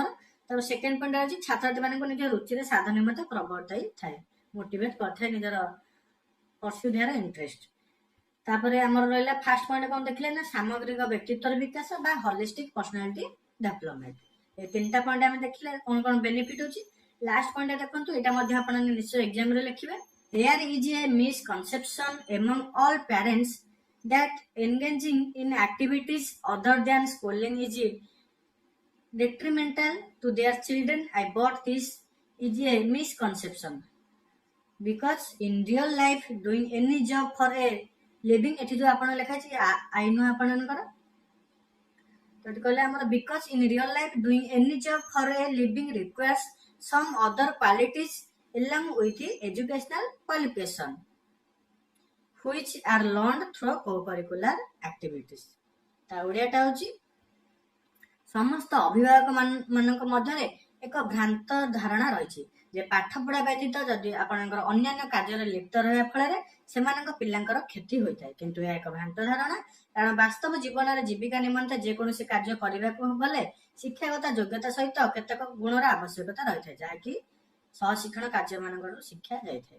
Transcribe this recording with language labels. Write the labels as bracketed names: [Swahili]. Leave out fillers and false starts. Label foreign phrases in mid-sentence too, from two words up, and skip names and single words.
[Odia] ତାପରେ [English] second point [Odia] ଅଛି ଛାତ୍ରଛାତ୍ରୀମାନଙ୍କୁ ନିଜ ରୁଚିରେ ସାଧନ ନିମନ୍ତେ ପ୍ରବର୍ତ୍ତାଇ ଥାଏ, ମୋଟିଭେଟ୍ କରିଥାଏ ନିଜର [English] pursue their interest. [Odia] ତାପରେ ଆମର ରହିଲା [English] first point [Odia] କ'ଣ ଦେଖିଲେ ନା ସାମଗ୍ରିକ ବ୍ୟକ୍ତିତ୍ୱର ବିକାଶ ବା [English] holistic personality development. [Odia] ଏ 3ଟା ପଏଣ୍ଟ ଆମେ ଦେଖିଲେ କ'ଣ କ'ଣ ବେନିଫିଟ୍ ଅଛି। [English] last point [Odia] ଦେଖନ୍ତୁ, ଏଇଟା ମଧ୍ୟ ଆପଣ ନିଶ୍ଚୟ ଏକ୍ଜାମରେ ଲେଖିବେ। [English] There is a misconception among all parents that engaging in activities other than schooling is detrimental to their children. I bought this is a misconception because in real life doing any job for a living, [Odia] ଏଠି ଯୋଉ ଆପଣ ଲେଖା ଅଛି ଆଇ ନୁହଁ ଆପଣଙ୍କର, ତ ଏଠି କହିଲେ ଆମର [English] because in real life doing any job for a living requires some other qualities along with educational qualification which are learned through co-curricular activities। [Odia] ତା ଓଡ଼ିଆଟା ହେଉଛି ସମସ୍ତ ଅଭିଭାବକ ମାନଙ୍କ ମଧ୍ୟରେ ଏକ ଭ୍ରାନ୍ତ ଧାରଣା ରହିଛି ଯେ ପାଠ ପଢା ବ୍ୟତୀତ ଯଦି ଆପଣଙ୍କର ଅନ୍ୟାନ୍ୟ କାର୍ଯ୍ୟରେ ଲିପ୍ତ ରହିବା ଫଳରେ ସେମାନଙ୍କ ପିଲାଙ୍କର କ୍ଷତି ହୋଇଥାଏ, କିନ୍ତୁ ଏହା ଏକ ଭ୍ରାନ୍ତ ଧାରଣା। କାରଣ ବାସ୍ତବ ଜୀବନରେ ଜୀବିକା ନିମନ୍ତେ ଯେକୌଣସି କାର୍ଯ୍ୟ କରିବାକୁ ଗଲେ ଶିକ୍ଷାଗତ ଯୋଗ୍ୟତା ସହିତ କେତେକ ଗୁଣର ଆବଶ୍ୟକତା ରହିଥାଏ, ଯାହାକି ସହଶିକ୍ଷଣ କାର୍ଯ୍ୟ ମାନଙ୍କର ଶିକ୍ଷା ଯାଇଥାଏ।